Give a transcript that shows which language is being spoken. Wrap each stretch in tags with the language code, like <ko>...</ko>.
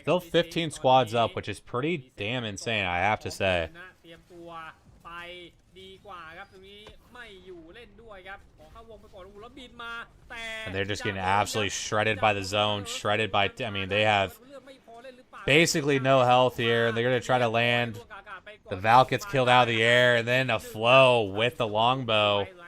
<en>Still 15 squads up, which is pretty damn insane, I have to say.</en> <th>เตรียมตัวไปดีกว่าครับตรงนี้ไม่อยู่เล่นด้วยครับขอเข้าวงไปก่อนแล้วบินมาแต่</th> <en>And they're just getting absolutely shredded by the zone, shredded by, I mean, they have basically no health here. They're going to try to land. The Valk gets killed out of the air, and then a flow with the longbow.</en>